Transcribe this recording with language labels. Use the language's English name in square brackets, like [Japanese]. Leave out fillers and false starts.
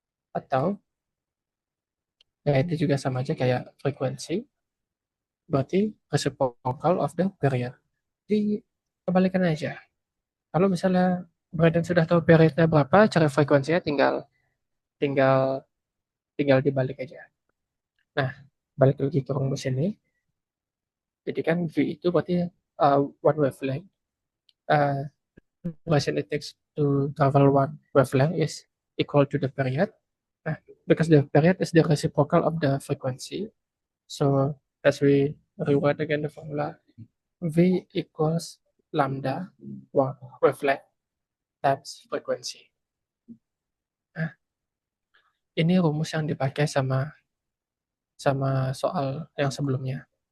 [Indonesian] Atau, ya itu juga sama aja kayak frekuensi, berarti [English] reciprocal of the period. [Indonesian] Jadi, kebalikan aja. Kalau misalnya Brandon sudah tahu periodnya berapa, cara frekuensinya tinggal tinggal tinggal dibalik aja. Nah, balik lagi ke rumus ini. Jadi kan V itu berarti [English] one wavelength. Uh, duration it takes to travel one wavelength is equal to the period. Nah, because the period is the reciprocal of the frequency. So as we rewrite again the formula, V equals lambda one wavelength times frequency. [Indonesian] Nah, ini rumus yang dipakai sama sama soal yang sebelumnya.